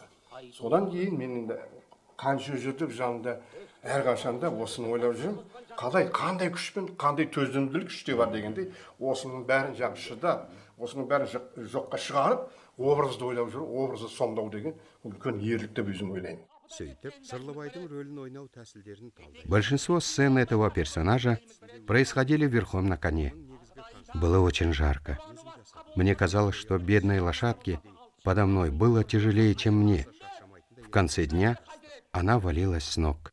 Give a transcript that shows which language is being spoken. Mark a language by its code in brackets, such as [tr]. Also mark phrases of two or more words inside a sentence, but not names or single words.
[kk] Содан кейін мен қанша жүрдік жанында әрқашанда осыны ойлап жүрмін. Қандай күшпен, қандай төзімділік күште бар дегенде, осының бәрін жаңағы шыдап, осының бәрін жоққа шығарып, образды ойлап жүру, образды сомдау деген үлкен ерлік деп өзім ойлаймын. [ru] Большинство сцен этого персонажа происходили верхом на коне. Было очень жарко. Мне казалось, что бедной лошадке подо мной было тяжелее, чем мне. В конце дня она валилась с ног.